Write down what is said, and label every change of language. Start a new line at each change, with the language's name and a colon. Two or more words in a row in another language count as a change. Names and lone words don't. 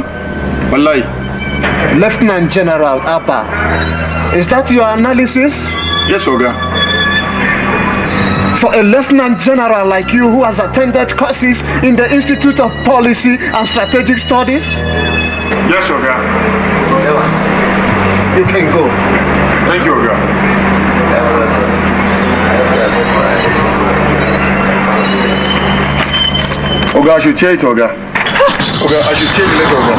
English: Wallahi. Lieutenant General Abba, is that your analysis? Yes, Oga. For a Lieutenant General like you who has attended courses in the Institute of Policy and Strategic Studies? Yes, Oga. You can go. Thank you, Oga. Oga, I should tear it, Oga. Oga, I should tear the leg, Oga.